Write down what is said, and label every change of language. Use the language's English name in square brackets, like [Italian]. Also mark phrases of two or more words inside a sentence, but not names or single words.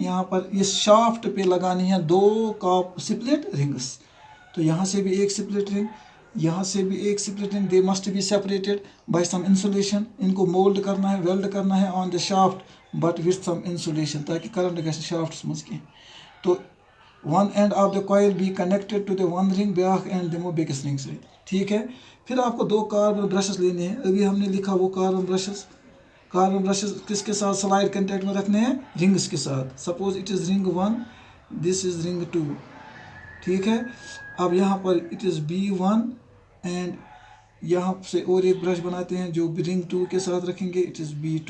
[Hindi] यहाँ पर ये शाफ्ट पे लगानी है दो [English] cop split rings. [Hindi] तो यहाँ से भी एक [English] split ring, [Hindi] यहाँ से भी एक [English] split ring. They must be separated by some insulation. [Hindi] इनको मोल्ड करना है, वेल्ड करना है [English] on the shaft but with some insulation, [Kashmiri] ताकि करंट गए शाफ्ट मज कह। [English] so one end of the coil be connected to the one ring, [Kashmiri] ब्याक एंड दिमो बेकिस रिंग से, [Hindi] ठीक है। फिर आपको दो [English] carbon brushes [Hindi] लेने हैं। अभी हमने लिखा वो [English] carbon brushes [Hindi] किसके साथ [English] slide contact [Hindi] में रखने हैं? रिंग्स के साथ। [English] suppose it is ring 1, this is ring 2, [Hindi] ठीक है। अब यहाँ पर [English] it is B1 and [Hindi] यहाँ से और एक ब्रश बनाते हैं जो रिंग 2 के साथ रखेंगे, [English] it is B2.